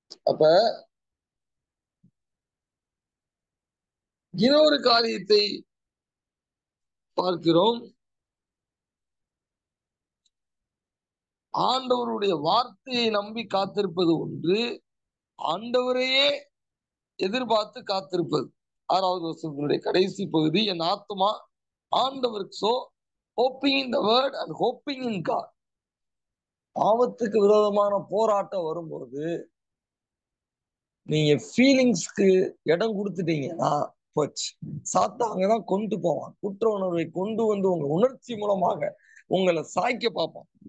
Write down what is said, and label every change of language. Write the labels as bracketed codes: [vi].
[ta] அப்ப இன்னொரு காரியத்தை பார்க்கிறோம். ஆண்டவருடைய வார்த்தையை நம்பி காத்திருப்பது ஒன்று, ஆண்டவரையே எதிர்பார்த்து காத்திருப்பது. 6வது வசனத்தினுடைய கடைசி பகுதி, என் ஆத்துமா ஆண்டவருக்கு [en] hoping in the word and hoping in God. [ta] பாவத்துக்கு விரோதமான போராட்டம் வரும்போது நீங்க ஃபீலிங்ஸ்க்கு இடம் கொடுத்துட்டீங்கன்னா போச்சு. சாத்தான் அங்கதான் கொண்டு போவான். குற்ற உணர்வை கொண்டு வந்து உங்க உணர்ச்சி மூலமாக உங்களை சாய்க்க பார்ப்பான்.